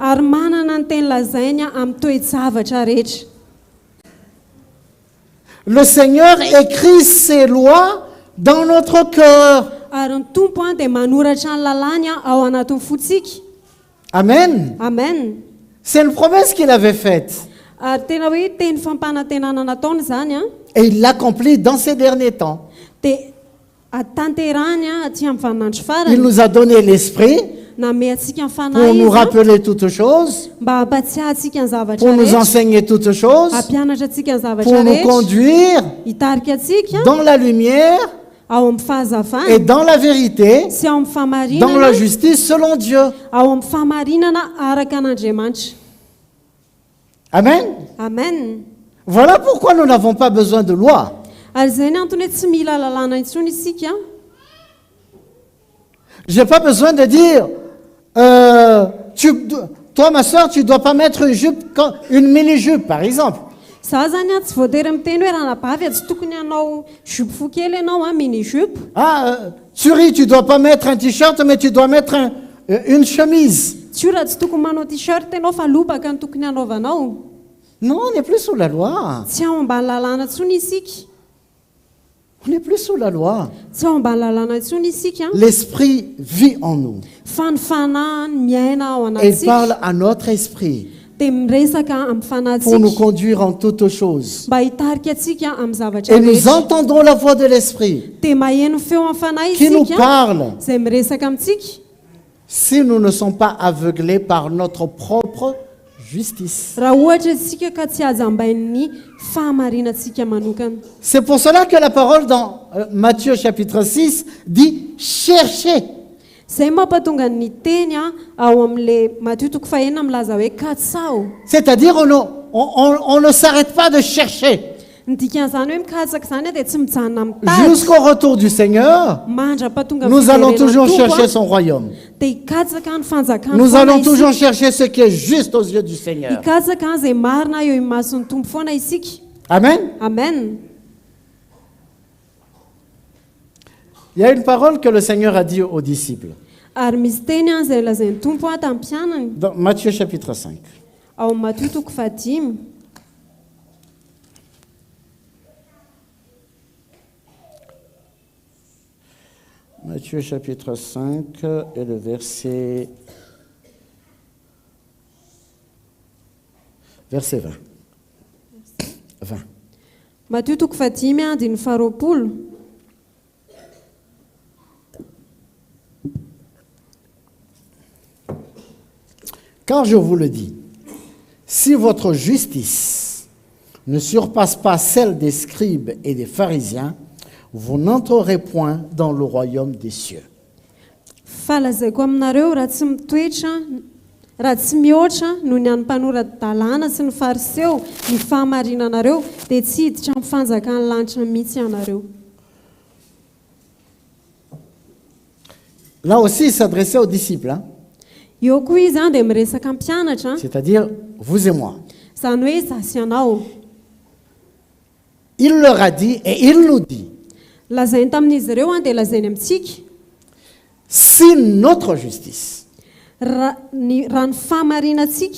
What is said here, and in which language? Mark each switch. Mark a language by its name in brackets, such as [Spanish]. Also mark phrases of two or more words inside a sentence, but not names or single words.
[Malagasy] ary manana ny teny lazainy amin'ny toe-javatra rehetra. [French] Le Seigneur écrit ses lois dans notre cœur. [Malagasy] Ary ny tompo dia manoratra ny lalàny ao anatin'ny fotsika. [French] Amen. [Malagasy] Amen. [French] C'est une promesse qu'il avait faite. [Malagasy] Ary tena hoe teny fampanantenana nataony izany [French] Et il l'accomplit dans ces derniers temps. [Malagasy] dia atanterahany aty amin'ny vaninandro [French] Il [Malagasy] farany, [French] nous a donné l'Esprit [Malagasy] name atsika ny [French] pour [Malagasy] fanahy [French] nous [Malagasy] izy [French] rappeler toutes choses, [Malagasy] mba hampatsiahy atsika ny zavatra [French] pour nous [Malagasy] rehetra, [French] enseigner toutes choses, [Malagasy] hampianatra atsika ny zavatra [French] pour nous [Malagasy] rehetra, [French] conduire [Malagasy] hitarika atsika [French] dans la lumière [Malagasy] ao amin'ny [French] et [Malagasy] fahazavana [French] dans la vérité, [Malagasy] sy ao amin'ny [French] dans la [Malagasy] fahamarinana, [French] justice selon Dieu. [Malagasy] ao amin'ny fahamarinana araka an'Andriamanitra. [French] Amen. [Malagasy] Amen. [French] Voilà pourquoi nous n'avons pas besoin de loi. [Malagasy] Ary izay ny antony hoe tsy mila lalàna intsony isika. [French] Je n'ai pas besoin de dire, toi ma soeur, tu ne dois pas mettre une jupe, une mini-jupe par exemple. [Malagasy] Za zany tsy voatery miteny hoe raha nabavy tsy tokony hanao jupe fo kely ianao [French] mini jupe. Turi, tu ne dois pas mettre un t-shirt, mais tu dois mettre une chemise. [Malagasy] Tsy tsy tokony manao t-shirt ianao fa lobaka ny tokony hanaovanao. [French] Non, on n'est plus sous la loi. [Malagasy] Tsy ao ambany lalàna intsony isika. [French] On n'est plus sous la loi. [Malagasy] Tsy ao ambany lalàna intsony isika. [French] L'esprit vit en nous. [Malagasy] Fa ny fanahy miaina ao [French] Et il [Malagasy] anatsika. [French] parle à notre esprit [Malagasy] Dia miresaka amin'ny [French] pour nous [Malagasy] fanahytsika [French] conduire en toutes choses. [Malagasy] mba hitarika atsika amin'ny zavatra [French] Et nous [Malagasy] rehetra. [French] entendons la voix de l'esprit [Malagasy] Dia maheno feo amin'ny fanahy [French] qui nous [Malagasy] isika [French] parle [Malagasy] izay miresaka amintsika. [French] si nous ne sommes pas aveuglés par notre propre justice. [Malagasy] Raha ohatra isika ka tsy azambain'ny fahamarinantsika manokana. [French] C'est pour cela que la parole dans Matthieu chapitre 6 dit « Cherchez ». [Malagasy] Izay mampatonga ny teny ao amin'ilay Matthieu toko fahenina milaza hoe katsao. [French] C'est-à-dire on ne s'arrête pas de chercher [Malagasy] Ny dikan'izany hoe mikatsaka izany dia tsy mijanona mitady. [French] jusqu'au retour du Seigneur. [Malagasy] Mandra-patonga [French] Nous allons [Malagasy] fiverenan'ny [French] toujours [Malagasy] tompo, [French] chercher son royaume. [Malagasy] dia hikatsaka ny fanjakana [French] Nous [Malagasy] foana [French] allons [Malagasy] isika. [French] toujours chercher ce qui est juste aux yeux du Seigneur. [Malagasy] Hikatsaka izay marina eo imason'ny tompo foana isika. [French] Amen. [Malagasy] Amen. [French] Il y a une parole que le Seigneur a dit aux disciples. [Malagasy] Ary misy teny an izay lazain'ny tompo a tamin'ny mpianany [French] Dans Matthieu chapitre 5. [Malagasy] ao amin'ny Matio toko fahadimy. [French] Matthieu chapitre 5 et le verset 20. 20. [Malagasy] Matio toko fahadimy a andiny faharoapolo. [French] Car je vous le dis, si votre justice ne surpasse pas celle des scribes et des pharisiens, vous n'entrerez point dans le royaume des cieux. [Malagasy] Fa lazaiko aminareo raha tsy mitoetra raha tsy mihoatra noho ny an'ny mpanoran-dalàna sy ny fariseo ny fahamarinanareo dia tsy hiditra amin'ny fanjakan'ny lanitra mihitsy ianareo. [French] Là aussi, il s'adressait aux disciples, hein, [Malagasy] Eo koa izy dia miresaka mpianatra [French] c'est-à-dire vous et moi. [Malagasy] izany hoe izaho sy ianao. [French] Il leur a dit et il nous dit, [Malagasy] Lazainy tamin'izy ireo dia lazainy amintsika [French] si notre justice, [Malagasy] raha ny fahamarinantsika